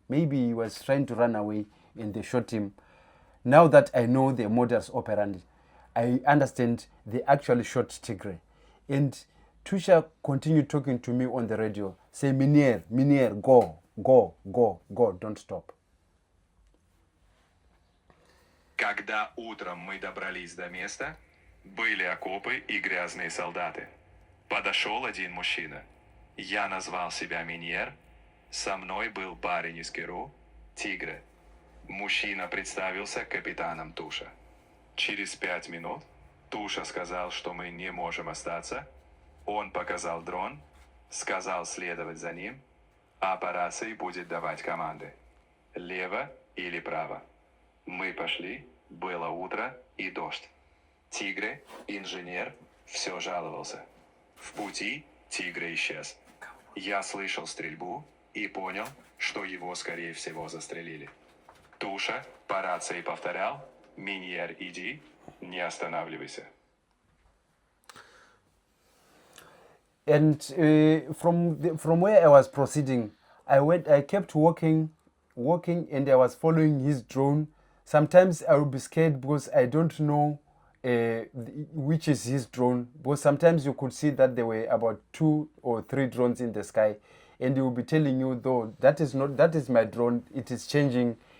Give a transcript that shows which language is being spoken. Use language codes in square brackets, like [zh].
[en] Maybe he was trying to run away, and they shot him. Now that I know the modus operandi, I understand they actually shot Tigre. And Tusha continued talking to me on the radio, say, Minier, go, don't stop." [ru] Когда утром мы добрались до места, были окопы и грязные солдаты. Подошел один мужчина. Я назвал себя Миньер. Со мной был парень из Керу, Тигре. Мужчина представился капитаном Туша. Через 5 минут Туша сказал, что мы не можем остаться. Он показал дрон, сказал следовать за ним, а по рации будет давать команды. Лево или право. Мы пошли, было утро и дождь. Тигре, инженер, все жаловался. В пути Тигре исчез. Я слышал стрельбу и понял, что его, скорее всего, застрелили. Туша по рации повторял: «Миньер, иди, не останавливайся». [en] And from where I was proceeding, I kept walking, and I was following his drone. Sometimes I would be scared because I don't know which is his drone. Because sometimes you could see that there were about 2 or 3 drones in the sky, and he will be telling you, though, that is my drone. It is changing.